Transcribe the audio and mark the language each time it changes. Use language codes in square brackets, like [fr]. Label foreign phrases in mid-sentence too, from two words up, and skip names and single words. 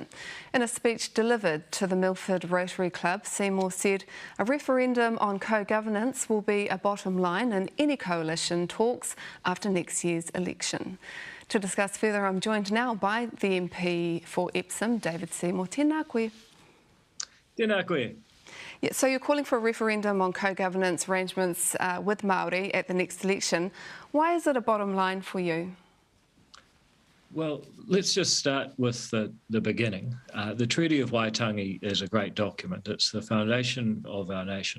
[en] In a speech delivered to the Milford Rotary Club, Seymour said a referendum on co-governance will be a bottom line in any coalition talks after next year's election. To discuss further, I'm joined now by the MP for Epsom, David Seymour. [mi] Tēnā koe. Tēnā koe. [en] Yeah, so you're calling for a referendum on co-governance arrangements with Māori at the next election. Why is it a bottom line for you? Well, let's just start with the beginning. The Treaty of Waitangi is a great document. It's the foundation of our nation.